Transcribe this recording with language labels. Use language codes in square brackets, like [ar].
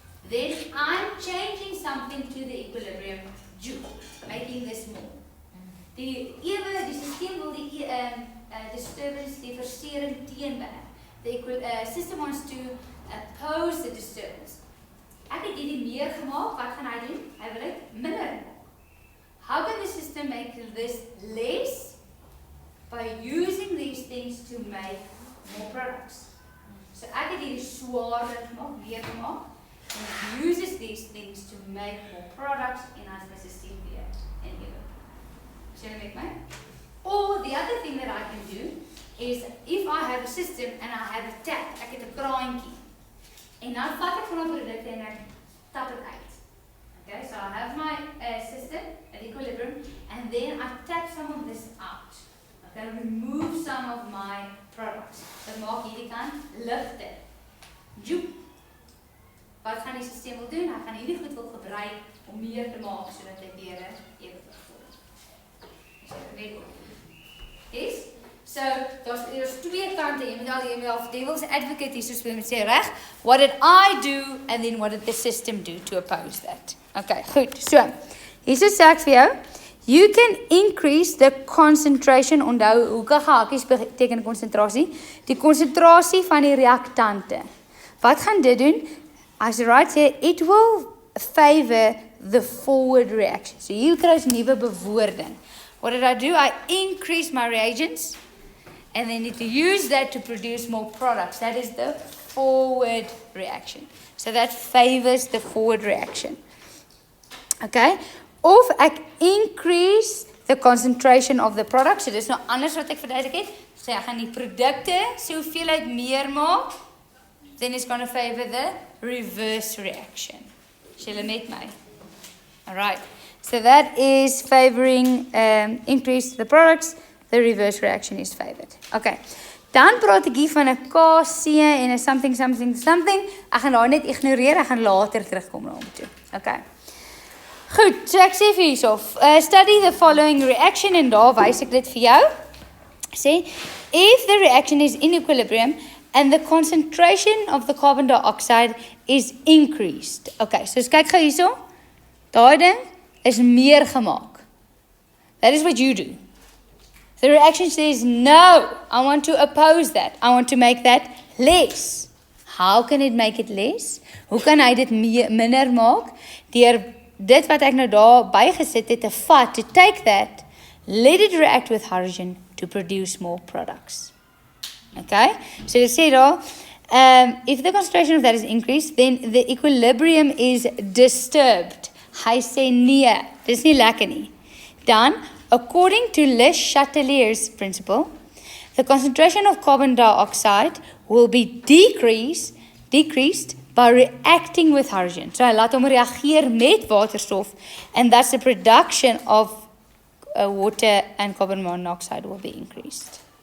[en] Then I'm changing something to the equilibrium due, making this more. [af] Die systeem wil die disturbance, die versering teenwerk. [en] The system wants to oppose the disturbance. [af] Ek het hierdie meer gemaak, wat gaan hy doen? Hy wil dit minder maak. [en] How can the system make this less? By using these things to make more products. [af] So ek het hierdie swaarder gemaak, meer gemaak, [en] and it uses these things to make more products [af] en as my system weer en ewe. [en] Shall I make mine? Or the other thing that I can do is if I have a system and I have a tap, [af] ek het 'n kraantjie. En nou vat ek van my produkte en ek tap dit uit. [en] Okay, so I have my system at equilibrium and then I tap some of this out. Okay, remove some of my products. [af] Dan maak hierdie kant ligter. Joep. Wat gaan die stelsel wil doen? Hy gaan hierdie goed wil gebruik om meer te maak sodat hy weer ewig word. So, yes? So, daar's twee kante. Jy moet al devil's advocate hier soos jy moet sê, reg? [en] What did I do and then what did the system do to oppose that? [af] Okay, goed. So, hier sê ek vir jou, [en] you can increase the concentration, [af] onthou hoekige hakies beteken konsentrasie, die konsentrasie van die reaktante. Wat gaan dit doen? [en] As I write here, it will favor the forward reaction. [af] So hier kry jy nuwe bewoording. [en] What did I do? I increased my reagents and then need to use that to produce more products. That is the forward reaction. So that favors the forward reaction. Okay? [af] Of ek [en] increase the concentration of the product. [af] So dis nou anders wat ek verduidelik het. So ek gaan die produkte se hoeveelheid meer maak. [en] Then it's going to favor the reverse reaction. Shall I met my? All right. So that is favoring increase the products. The reverse reaction is favored. Okay. [af] Dan praat ek hier van 'n KC en 'n something. Ek gaan daar net ignoreer. Ek gaan later terugkom na hom toe. Okay. Goed, so ek sê vir hierso, [en] study the following reaction [af] en daar wys ek dit vir jou. [en] Sê, if the reaction is in equilibrium and the concentration of the carbon dioxide is increased. [af] Okay, so kyk gou hierso. Daai ding is meer gemaak. [en] That is what you do. The reaction says, no, I want to oppose that. I want to make that less. How can it make it less? [af] Hoe kan hy dit minder maak? Deur dit wat ek nou daar bygesit het te vat, [en] to take that, let it react with hydrogen to produce more products. [af] Okay? [en] So you say daar, if the concentration of that is increased, then the equilibrium is disturbed. [af] Hy sê nee, dis nie lekker nie. [en] Dan, according to Le Chatelier's principle, the concentration of carbon dioxide will be decreased by reacting with hydrogen. [af] So hy laat hom reageer met waterstof [en] and thus the production of water and carbon monoxide will be increased.